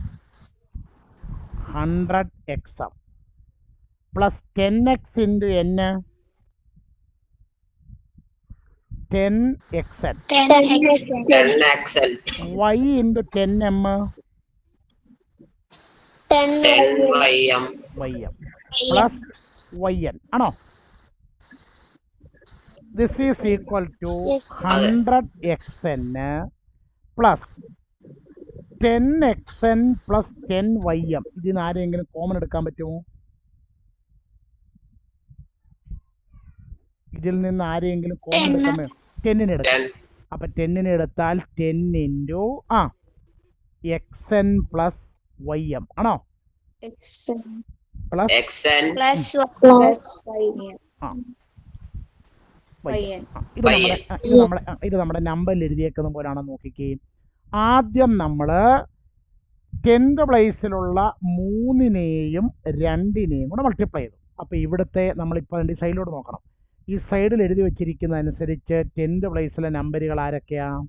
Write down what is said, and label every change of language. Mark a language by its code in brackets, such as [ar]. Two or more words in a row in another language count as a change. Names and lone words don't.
[en] 100xm plus 10x into n 10xn. 10xl y into 10m 10ym ym plus yn ആണോ? this is equal to Yes. 100xn plus 10xn plus 10ym. [ml] ഇതിന് ആരെങ്കിലും കോമൺ എടുക്കാൻ പറ്റുമോ? ഇതിൽ നിന്ന് ആരെങ്കിലും കോമൺ എടുക്കാൻ പറ്റുമോ? 10ന് എടുക്കാം. 10 അപ്പം 10ന് എടുത്താൽ [en] 10 into xn plus ym [ml] ആണോ? [en] പ്ലസ് xn Plus y. Plus yn [ml] ഇത് നമ്മുടെ നമ്പറിൽ എഴുതിയേക്കുന്ന പോലെയാണെന്ന് നോക്കിക്കേ. ആദ്യം നമ്മൾ 10th പ്ലേസിലുള്ള 3നെയും 2നെയും കൂടെ മൾട്ടിപ്ലൈ ചെയ്തു. അപ്പോൾ ഇവിടുത്തെ നമ്മളിപ്പോൾ അതിൻ്റെ സൈഡിലോട്ട് നോക്കണം. ഈ സൈഡിൽ എഴുതി വെച്ചിരിക്കുന്ന അനുസരിച്ച് 10th പ്ലേസിലെ നമ്പറുകൾ ആരൊക്കെയാ?